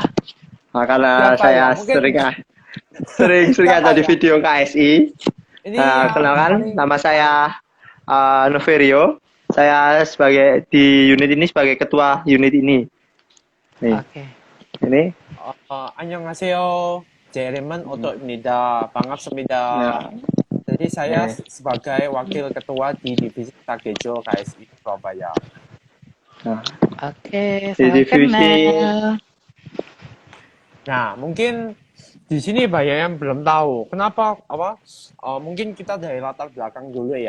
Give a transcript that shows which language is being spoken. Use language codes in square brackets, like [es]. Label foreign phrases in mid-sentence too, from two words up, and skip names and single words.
[id] Nah, karena Siapa ya? saya Mungkin sering ada siapa di ya? video KSI. Ini yang Kenalkan, paling nama saya Noverio. Saya sebagai di unit ini sebagai ketua unit ini. Nih, Oke. ini. [ko] 안녕하세요. 제 이름은 오토입니다. 반갑습니다. [id] Ya, Jadi saya nih. sebagai wakil ketua di divisi Takejo KSI Surabaya. Nah, Oke, di salam divisi kenal. Nah, mungkin di sini banyak yang belum tahu. Kenapa mungkin kita dari latar belakang dulu ya.